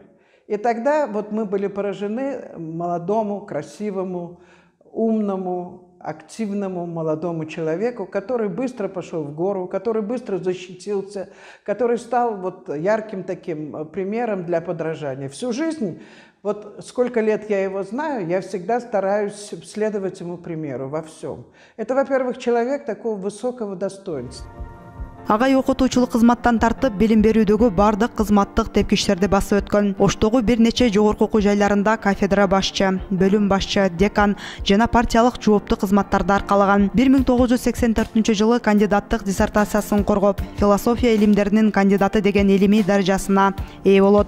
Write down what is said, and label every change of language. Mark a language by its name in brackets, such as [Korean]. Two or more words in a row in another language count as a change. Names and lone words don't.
[Russian] И тогда вот мы были поражены молодому, красивому, умному, активному молодому человеку, который быстро пошел в гору, который быстро защитился, который стал вот ярким таким примером для подражания. Всю жизнь, вот сколько лет я его знаю, я всегда стараюсь следовать ему примеру во всем. Это, во-первых, человек такого высокого достоинства. [Kyrgyz] Агай окутуучулук кызматтан тартып, билим берүүдөгү бардык кызматтык тепкичтерди басып өткөн. Оштогу бир нече жогорку окуу жайларында кафедра башчы, бөлүм башчы, декан жана партиялык жооптуу кызматтарды аркалаган. 1984 жылы кандидаттык диссертациясын коргоп, философия илимдеринин кандидаты деген илимий даражасына ээ болот.